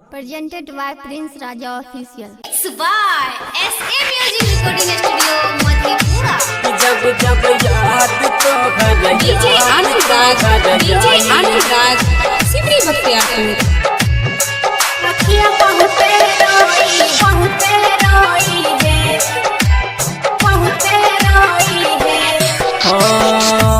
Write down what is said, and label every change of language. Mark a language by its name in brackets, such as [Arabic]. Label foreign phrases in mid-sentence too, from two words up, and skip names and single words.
[English] Presented by Prince Raja Official. by SA Music Recording Studio, Madhepura. [Bhojpuri] जब जब याद तो DJ अनुराग सिमरी बख्तियारपुर। रखिया बहुते रोई है, बहुते रोई है।